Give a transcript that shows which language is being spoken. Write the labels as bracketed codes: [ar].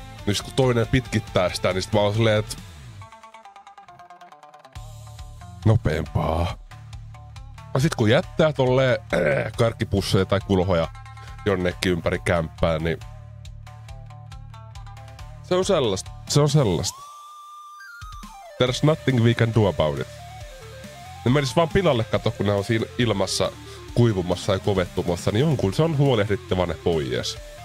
[fi] Niin sit kun toinen pitkittää sitä, niin sit mä oon silleen, että nopeempaa. Ja sit kun jättää tolleen karkkipusseja tai kulhoja jonnekin ympäri kämppää, niin se on sellaista. [en] There's nothing we can do about it. [fi] Ne menis vaan pilalle kato, kun ne on siinä ilmassa kuivumassa ja kovettumassa, niin jonkun se on huolehdittava ne pois.